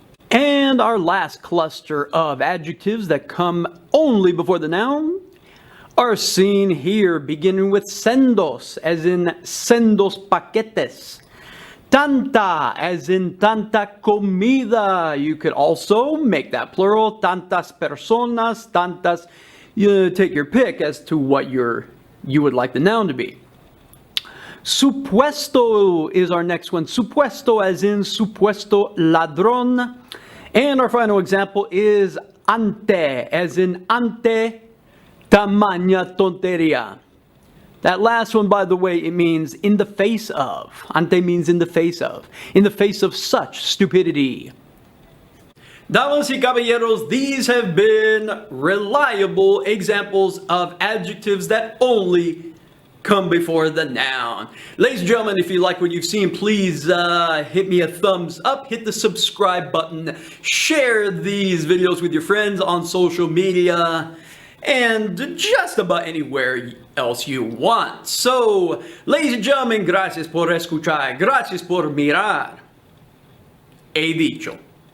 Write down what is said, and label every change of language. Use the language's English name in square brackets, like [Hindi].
[English] And our last cluster of adjectives that come only before the noun are seen here, beginning with sendos, as in [Spanish] sendos paquetes. Tanta, [English] as in [Spanish] tanta comida. [English] You could also make that plural, [Spanish] tantas personas, tantas. [English] You take your pick as to what you would like the noun to be. Supuesto is our next one. [Spanish] Supuesto, [English] as in [Spanish] supuesto ladrón. [English] And our final example is ante, as in [Spanish] ante tamaña tontería. [English] That last one, by the way, it means in the face of. Ante means in the face of. In the face of such stupidity. [Spanish] Damas y caballeros, [English] these have been reliable examples of adjectives that only come before the noun. Ladies and gentlemen, if you like what you've seen, please hit me a thumbs up, hit the subscribe button, share these videos with your friends on social media, and just about anywhere else you want. So, ladies and gentlemen, [Spanish] gracias por escuchar, gracias por mirar. He dicho.